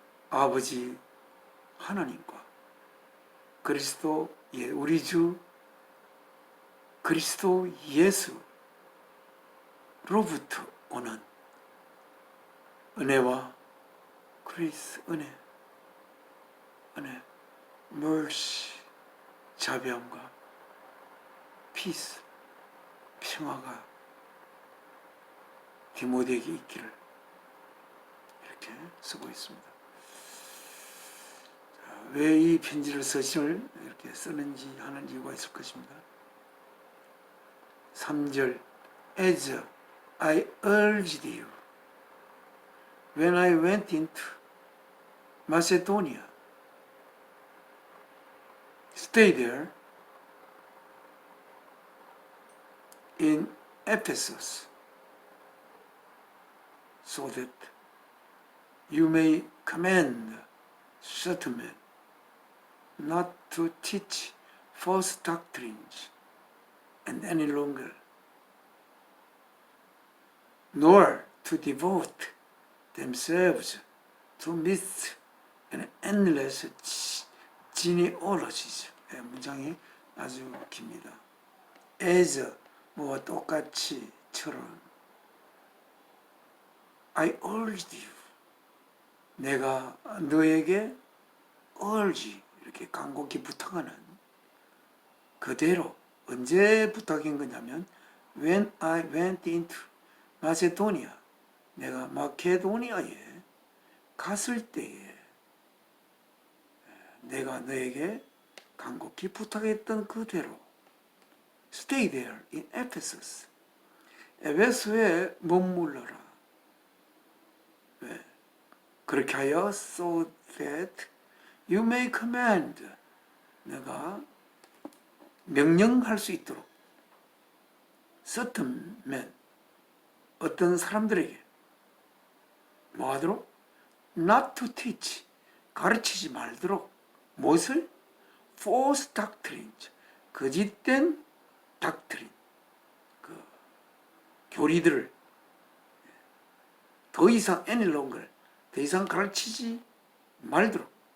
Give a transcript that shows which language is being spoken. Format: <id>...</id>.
<ko>아버지 하나님과 그리스도 우리 주 그리스도 예수로부터 오는 은혜와 그리스 은혜, mercy, 자비함과 peace, 평화가 디모데에게 있기를 이렇게 쓰고 있습니다. 왜 이 편지를 서신을 이렇게 쓰는지 하는 이유가 있을 것입니다.</ko> <en>3절 As I urged you when I went into Macedonia, stay there in Ephesus so that you may command certain men not to teach false doctrines and any longer, nor to devote themselves to myths and endless genealogies.</en> <ko>문장이 아주 깁니다. as 뭐와 똑같이처럼</ko> <en>I urged you,</en> <ko>내가 너에게 urge 이렇게 간곡히 부탁하는 그대로 언제 부탁인 거냐면</ko> <en>when I went into Macedonia,</en> <ko>내가 마케도니아에 갔을 때에 내가 너에게 간곡히 부탁했던 그대로</ko> <en>stay there in Ephesus,</en> <ko>에베소에 머물러라. 왜? 그렇게 하여</ko> <en>so that you may command,</en> <ko>내가 명령할 수 있도록</ko> <en>certain men,</en> <ko>어떤 사람들에게 뭐 하도록?</ko> <en>not to teach,</en> <ko>가르치지 말도록. 무엇을?</ko> <en>false doctrines,</en> <ko>거짓된 doctrine, 그 교리들을 더 이상</ko> <en>any longer,</en> <ko>더 이상 가르치지 말도록.</ko>